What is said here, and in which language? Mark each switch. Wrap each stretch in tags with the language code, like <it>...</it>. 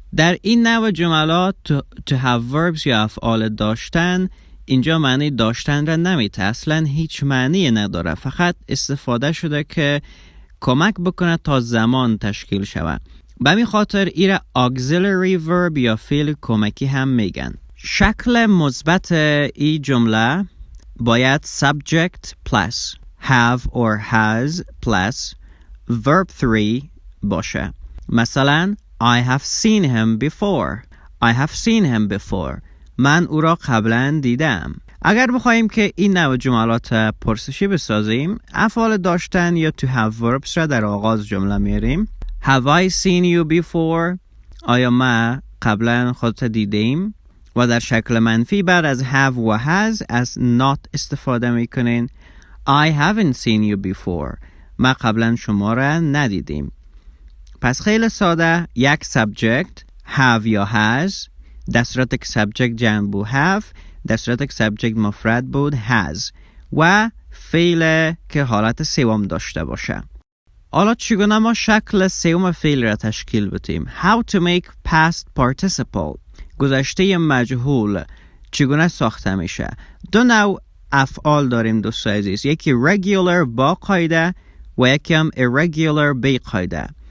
<fa>در این نوع جملات to have verbs یا افعال داشتن اینجا معنی داشتن را نمیده، اصلا هیچ معنی نداره، فقط استفاده شده که کمک بکنه تا زمان تشکیل شود. به همین خاطر ای را auxiliary verb یا فعل کمکی هم میگن. شکل مثبت این جمله باید subject plus have or has plus verb 3 باشه.</fa> <en>مثلا I have seen him before. I have seen him before.</en> <fa>من او را قبلا دیدم. اگر بخوایم که این نوع جملات پرسشی بسازیم افعال داشتن یا to have verbs را در آغاز جمله میاریم.</fa> <en>Have I seen you before؟</en> <fa>آیا ما قبلا خودت دیدیم؟ و در شکل منفی بعد از have و has از not استفاده میکنین.</fa> <en>I haven't seen you before.</en> <fa>ما قبلا شما را ندیدیم. پس خیلی ساده یک subject have یا has در صورت که subject جمع بود have در صورت که subject مفرد بود has و فعل که حالت سوم داشته باشه. حالا چگونه ما شکل سوم فعل را تشکیل بدیم؟</fa> <en>How to make past participle</en> <fa>گذشته مجهول چگونه ساخته میشه؟ دو نوع افعال داریم دوستان عزیز، یکی regular با قاعده و یکی هم irregular بی قاعده.</fa>